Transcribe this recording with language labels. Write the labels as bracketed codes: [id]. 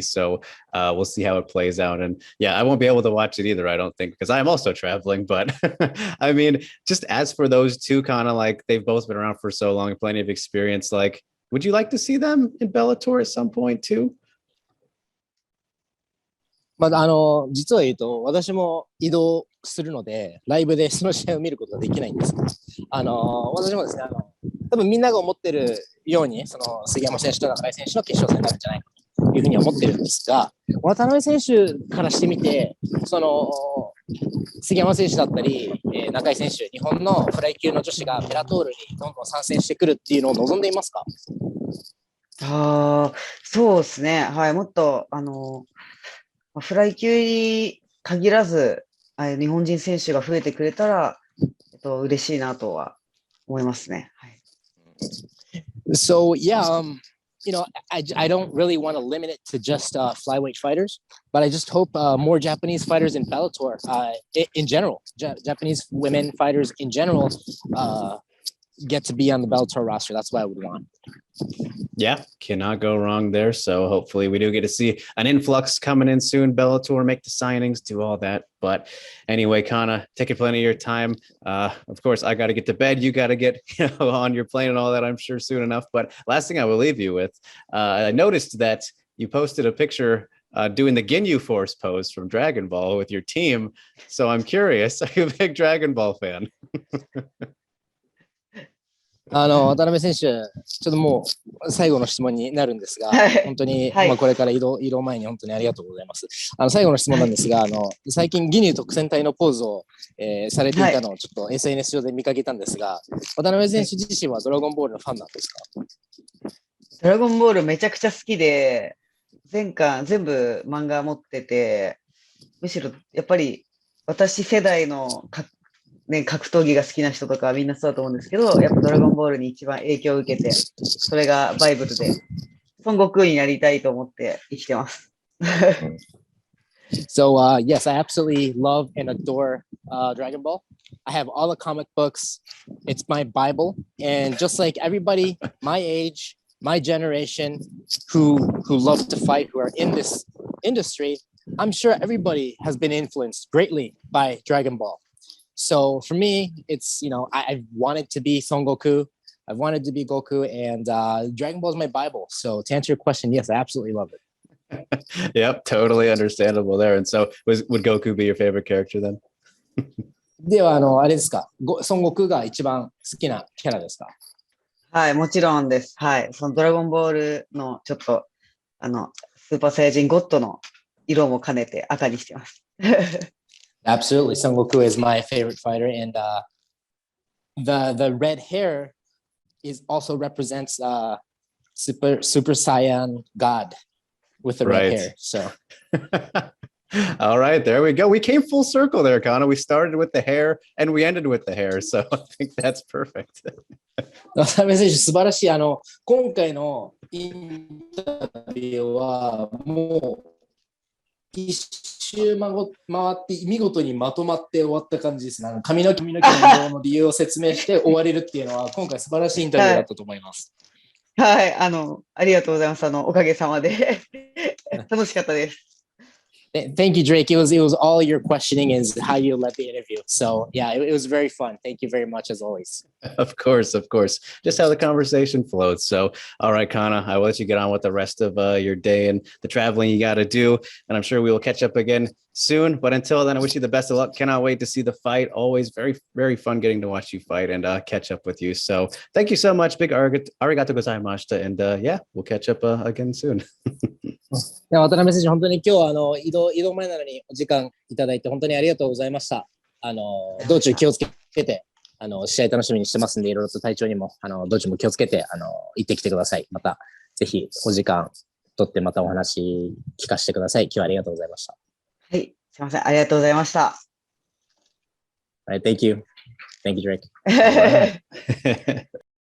[en] So we'll see how it plays out. And yeah, I won't be able to watch it either, I don't think, because I'm also traveling. But I mean, just as for those two, kind of like they've both been around for so long, plenty of experience. Like, would you like to see them in Bellator at some point too? [ja] まあ、実を言うと、私も移動するので、ライブでその試合を見ることができないんです。私もですね、多分みんなが思ってるように、その杉山選手と中井選手の決勝戦になるんじゃないかというふうに思ってるんですが、渡辺選手からしてみて、その杉山選手だったり、中井選手、日本のフライ級の女子がベラトールにどんどん参戦してくるっていうのを望んでいますか？ああ、そうですね。はい、もっと、フライ級に限らず、日本人選手が増えてくれたら、嬉しいなとは思いますね。はい。 [en] So yeah, I don't really want to limit it to just flyweight fighters, but I just hope more Japanese fighters in Bellator, in general, Japanese women fighters in general, get to be on the Bellator roster. That's what I would want. Yeah, cannot go wrong there. So hopefully we do get to see an influx coming in soon. Bellator, make the signings, do all that. But anyway, Kana, taking plenty of your time. Of course, I got to get to bed. You got to get on your plane and all that, I'm sure, soon enough. But last thing I will leave you with, I noticed that you posted a picture doing the Ginyu Force pose from Dragon Ball with your team. So I'm curious, are you a big Dragon Ball fan? [ja] 渡辺選手、ちょっともう最後の質問になるんですが、本当に、はい、これから移動前に本当にありがとうございます。最後の質問なんですが、最近ギニュー特選隊のポーズを、されていたのをちょっと SNS 上で見かけたんですが、渡辺選手自身はドラゴンボールのファンなんですか？ドラゴンボールめちゃくちゃ好きで、全巻全部漫画持ってて、むしろやっぱり私世代の格闘技が好きな人とかはみんなそうだと思うんですけど、やっぱドラゴンボールに一番影響を受けて、それがバイブルで、孫悟空になりたいと思って生きてます。 [en] So, yes, I absolutely love and adore Dragon Ball. I have all the comic books. It's my Bible. And just like everybody my age, my generation who love to fight, who are in this industry, I'm sure everybody has been influenced greatly by Dragon Ball. So for me, it's, I've wanted to be Son Goku. I've wanted to be Goku, and Dragon Ball is my Bible. So to answer your question, yes, I absolutely love it. Yep, totally understandable there. And so would Goku be your favorite character then? [ja] では、あれですか、孫悟空が一番好きなキャラですか？はい、もちろんです。はい。そのドラゴンボールのちょっと、スーパーサイヤ人ゴッドの色も兼ねて赤にしてます。 [en] Absolutely. Son Goku is my favorite fighter. And the red hair also represents Super Saiyan God with the red hair. So all right, there we go. We came full circle there, Kana. We started with the hair and we ended with the hair. So I think that's perfect. [ja] 渡辺選手、素晴らしい。今回のインタビューはもう一周回って見事にまとまって終わった感じですね。髪の毛の移動の理由を説明して終われるっていうのは今回素晴らしいインタビューだったと思います。はい、ありがとうございます。おかげさまで楽しかったです。 [en] Thank you, Drake. It was all your questioning is how you led the interview. So yeah, it was very fun. Thank you very much as always. Of course. Just how the conversation flowed. So, all right, Kana, I will let you get on with the rest of your day and the traveling you got to do. And I'm sure we will catch up again soon. But until then, I wish you the best of luck. Cannot wait to see the fight. Always very, very fun getting to watch you fight and catch up with you. So thank you so much. Big [ja] arigato gozaimashita. [en] And yeah, we'll catch up again soon. [ja] では渡辺選手、本当に今日は移動前なのにお時間いただいて本当にありがとうございました。道中気をつけて、試合楽しみにしてますんで、いろいろと体調にも、道中も気をつけて、行ってきてください。また、ぜひお時間取ってまたお話聞かせてください。今日はありがとうございました。はい、すいません。ありがとうございました。 [en] All right, thank you. Thank you, Drake.